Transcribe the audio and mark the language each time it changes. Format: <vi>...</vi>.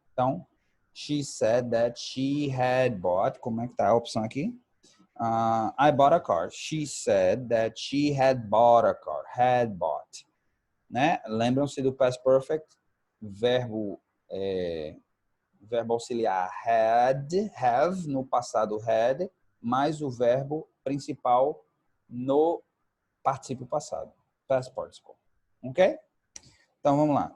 <pt>Então, she said that she had bought, como é que tá a opção aqui?</pt> <en>I bought a car. She said that she had bought a car. Had bought. Né?</en> <pt>Lembram-se do past perfect? Verbo auxiliar had, have, no passado had, mais o verbo principal no particípio passado. Past participle. Ok? Então, vamos lá.</pt>